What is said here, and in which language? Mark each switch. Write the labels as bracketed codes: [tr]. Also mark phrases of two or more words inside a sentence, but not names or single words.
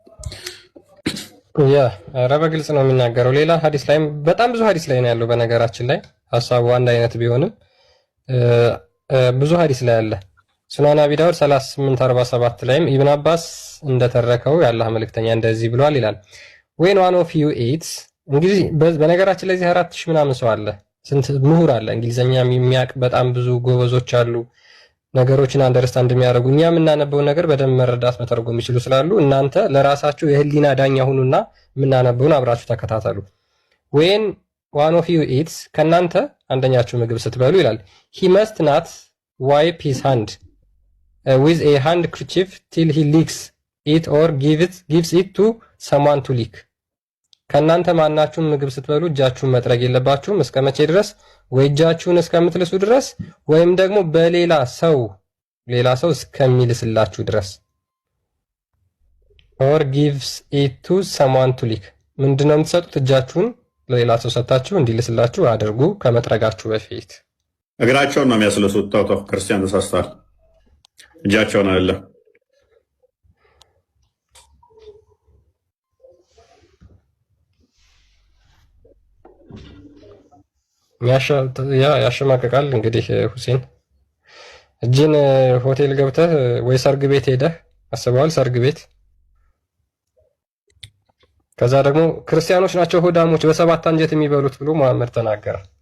[am] ኧረ በግልጽ ነው የሚናገረው። ሌላ ሐዲስ ላይም በጣም ብዙ ሐዲስ ላይ ነው ያለው። በነገራችን ላይ ሐሳቡ አንድ አይነት ቢሆንም ብዙ ሐዲስ ላይ አለ። ሱናን አቢ ዳውድ 3847 ላይም ኢብን አባስ እንደተረከው የአላህ መልእክተኛ እንደዚህ ብሏል ይላል። [en] when one of you eats [am] እንግዲህ በነገራችን ላይ እዚህ 4000 ምናምን ሰው አለ። ስንት ምሁር አለ እንግሊዘኛ የሚያውቅ በጣም ብዙ ጎበዞች አሉ። ነገሮችን አንደርስታንድ የሚያደርጉ እኛ የምናነበውን ነገር በደንብ መረዳት መተርጎም የሚችሉ ስላሉ እናንተ ለራሳችሁ የህሊና ዳኛ ሁኑና የምናነበውን አብራችሁ ተከታተሉ። [en] when one of you eats [am] ከናንተ አንደኛችሁ ምግብ ስትበሉ ይላል [en] he must not wipe his hand with a handkerchief till he licks it or gives it to someone to lick [am] ከናንተ ማናችሁም ምግብ ስትበሉ እጃችሁን መጥረግ የለባችሁም እስከ መቼ ድረስ? ወይ እጃችሁን እስከምትልሱ ድረስ ወይም ደግሞ በሌላ ሰው እስከሚልስላችሁ ድረስ [en] or gives it to someone to lick [am] ምንድነው የምትሰጡት? እጃችሁን ለሌላ ሰው ሰጣችሁ እንዲልስላችሁ አድርጉ ከመጥረጋችሁ በፊት። እግራቸውን ነው የሚያስለሱት። ታውታው ክርስቲያን ተሳስተዋል። እጃቸውን አይደለም። ያሸማቀቃል። እንግዲህ ሁሴን እጅን ሆቴል ገብተህ ወይ ሰርግ ቤት ሄደህ አስበዋል። ሰርግ ቤት ከዛ ደግሞ ክርስቲያኖች ናቸው ሆዳሞች በሰባት አንጀት የሚበሉት ብሎ መሐመድ ተናገረ።